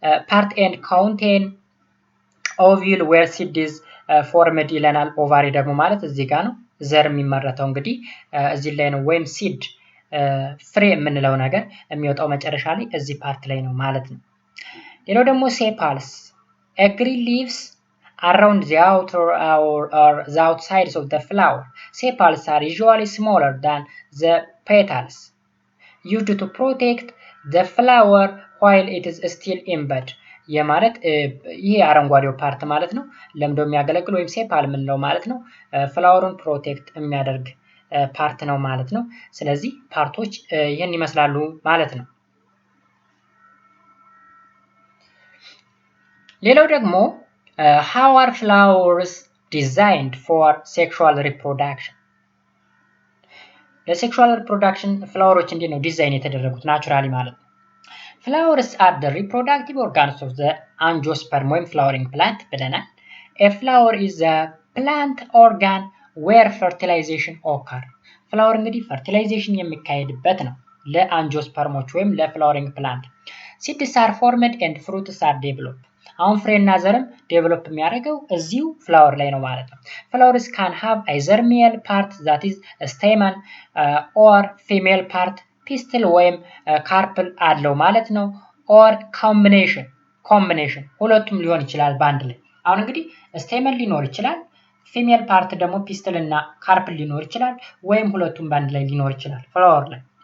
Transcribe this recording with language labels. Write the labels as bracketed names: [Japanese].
[English] part and contain ovule where seed is formed [Amharic] ይለናል። ኦቫሪ ደግሞ ማለት እዚህ ጋር ነው ዘር የሚመረተው። እንግዲህ እዚህ ላይ ነው ወይም ሲድ ፍሬ የምንለው ነገር የሚወጣው መጨረሻ ላይ እዚህ ፓርት ላይ ነው ማለት ነው። ሌላው ደግሞ ሴፓልስ [English] a green leaves around the outer or the outsides of the flower. Sepals are usually smaller than the petals, used to protect the flower while it is still in bud. [Amharic] የማለት ይሄ አረንጓዴው ፓርት ማለት ነው ለምዶ የሚያገለግል ወይም ሴፓል የምንለው ማለት ነው። ፍላወሩን ፕሮቴክት የሚያደርግ ፓርት ነው ማለት ነው። ስለዚህ ፓርቶች ይህን ይመስላሉ ማለት ነው። ሌላው ደግሞ [English] how are flowers designed for sexual reproduction? [Amharic] ለሴክሹዋል ሪፕሮዳክሽን ፍላወሮች እንዴት ነው ዲዛይን የተደረጉት ናቹራሊ ማለት ነው። [English] Flowers are the reproductive organs of the angiosperm ወይም flowering plant [Amharic] ብለናል። [English] A flower is a plant organ where fertilization occur. [Amharic] ፍላወር እንግዲህ ፈርቲላይዜሽን የሚካሄድበት ነው ለአንጂኦስፐርሞች ወይም ለፍላወሪንግ ፕላንት። [English] Seeds are formed and fruits are developed. [Amharic] አሁን ፍሬና ዘርም ዴቨሎፕ የሚያደርገው እዚሁ ፍላወር ላይ ነው ማለት ነው። [English] Flowers can have either male part that is stamen or female part pistil [Amharic] ወይም ካርፕል አለው ማለት ነው። [English] or combination [Amharic] ሁለቱም ሊሆን ይችላል በአንድ ላይ። አሁን እንግዲህ ስቴመን ሊኖር ይችላል፣ ፊሜል ፓርት ደግሞ ፒስትል እና ካርፕል ሊኖር ይችላል፣ ወይም ሁለቱም በአንድ ላይ ሊኖር ይችላል ፍላወር ላይ።